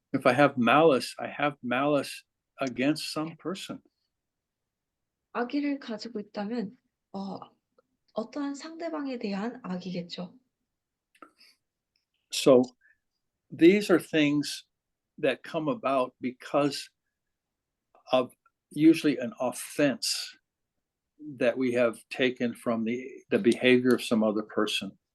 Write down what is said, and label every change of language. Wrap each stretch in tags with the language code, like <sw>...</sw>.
<en>If I have malice, I have malice against some person.</en> <ko>악의를 가지고 있다면 어떠한 상대방에 대한 악이겠죠.</ko> <en>So these are things that come about because of usually an offense that we have taken from the behavior of some other person.</en>